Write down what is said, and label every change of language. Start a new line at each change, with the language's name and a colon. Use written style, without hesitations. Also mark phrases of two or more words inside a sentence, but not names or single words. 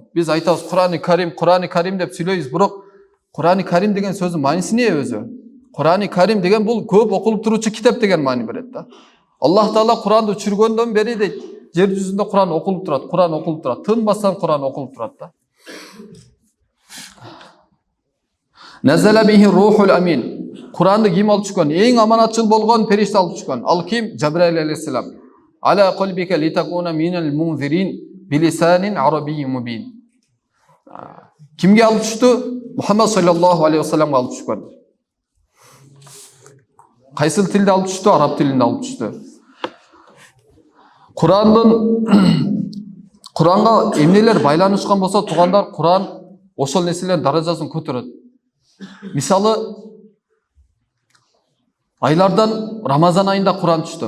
Kyrgyz: Биз айтабыз Курани Карим деп сүйлөйбүз, бирок Курани Карим деген сөздүн мааниси эмне өзү? Курани Карим деген бул көп окулуп туруучу китеп деген маани берет да. Аллах Таала Куранды түшүргөндөн бери дейт, жер жүзүндө Куран окулуп турат. Тынбастан Куран окулуп турат да.
Arabic: نزل به الروح الأمين.
Kyrgyz: Куранды ким алып түшкөн? Эң аманатчыл болгон периште алып түшкөн. Ал ким? Жабраил алейхиссалам.
Arabic: على قلبك لتكون من المنذرين بلسان عربي مبين.
Kyrgyz: Kimge alып түштү? Muhammad
Arabic: صلى الله عليه وسلم
Kyrgyz: alып түшкөн. Кайсыл тилде алып түштү? Араб тилинде алып түштү. Куранга эмнелер байланышкан болсо, туугандар, Куран ошол нерселердин даражасын көтөрөт. Мисалы, айлардан Рамазан айында Куран түштү.